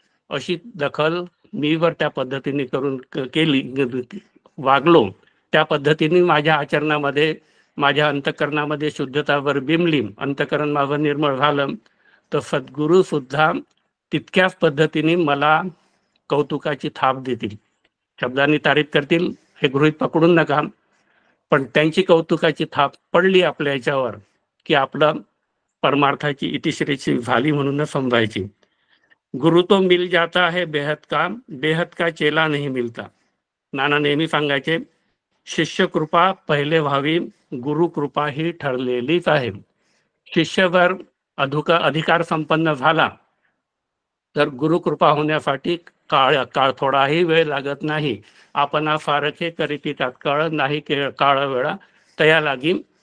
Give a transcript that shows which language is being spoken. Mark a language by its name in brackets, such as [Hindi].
[Marathi] अशी दखल मी वर त्या पद्धतीने केली, वागलो त्या पद्धतीने माझ्या आचरणामध्ये, माझ्या अंतःकरणामध्ये शुद्धतावर बिंबली, अंतःकरण माझं निर्मळ झालं, तर सद्गुरू सुद्धा तितक्याच पद्धतीने मला कौतुकाची थाप देतील, शब्दांनी तारीफ करतील हे गृहीत पकडून नका, पण त्यांची कौतुकाची थाप पडली आपल्या याच्यावर की आपलं परमार्थाची इतिश्रेची झाली म्हणूनच समजायची. [Hindi] गुरु तो मिल जाता है बेहद का चेला नहीं मिलता. [Marathi] नाना नेहमी सांगायचे, शिष्य कृपा पहिले व्हावी, गुरु कृपा ही ठरलेलीच आहे. शिष्य जर अधिकार संपन्न झाला तर गुरुकृपा होण्यासाठी काळ थोडाही वेळ लागत नाही. आपण फारखे करीती तात्काळ नाही काळ वेळा तया लागी.